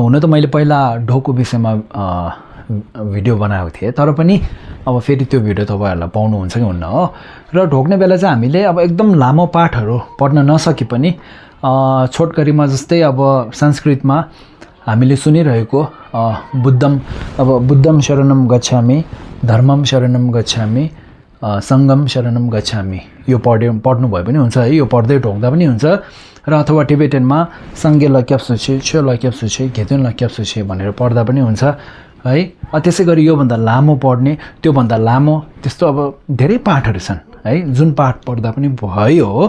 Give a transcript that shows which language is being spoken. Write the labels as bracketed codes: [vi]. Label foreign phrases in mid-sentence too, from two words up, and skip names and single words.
[ne] हुन त मैले पहिला ढोकको विषयमा भिडियो बनाएको थिएँ, तर पनि अब फेरि त्यो भिडियो तपाईँहरूलाई पाउनुहुन्छ कि हुन्न हो। र ढोग्ने बेला चाहिँ हामीले अब एकदम लामो पाठहरू पढ्न नसके पनि छोटकरीमा जस्तै अब संस्कृतमा हामीले सुनिरहेको [pi] बुद्धम शरणम गच्छामि, धर्मम शरणम गच्छामि, सङ्गम शरणम गच्छामि, [ne] यो पढ्नु भए पनि हुन्छ है, यो पढ्दै ढोग्दा पनि हुन्छ। र अथवा टिबेटनमा [bo] སངས་རྒྱས་ལ་སྐྱབས་སུ་མཆི། ཆོས་ལ་སྐྱབས་སུ་མཆི། དགེ་འདུན་ལ་སྐྱབས་སུ་མཆི [ne] भनेर पढ्दा पनि हुन्छ है। त्यसै गरी योभन्दा लामो पढ्ने, त्योभन्दा लामो, त्यस्तो अब धेरै पाठहरू छन् है, जुन पाठ पढ्दा पनि भयो हो।